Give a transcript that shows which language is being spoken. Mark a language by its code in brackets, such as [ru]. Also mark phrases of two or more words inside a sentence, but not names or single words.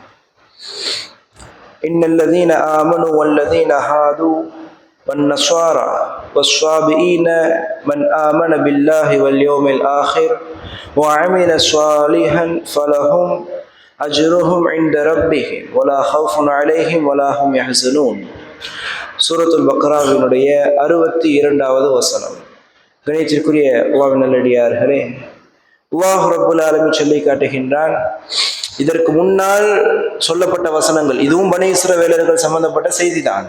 [ar] إن الذين آمنوا والذين هادوا والنصارى والصابئين من آمن بالله واليوم الآخر وعمل صالحا فلهم أجرهم عند ربهم ولا خوف عليهم ولا هم يحزنون. [ta] சூரத்துல் பக்ராவினுடைய 62வது வசனம். கணியத்திற்குரிய அல்லாஹ்வின் நல்லடியார்களே, [ar] الله رب العالمين [ta] சொல்லி காட்டுகின்றான், இதற்கு முன்னால் சொல்லப்பட்ட வசனங்கள், இதுவும் பனி இஸ்ரவேலர்கள் சம்பந்தப்பட்ட செய்தி தான்.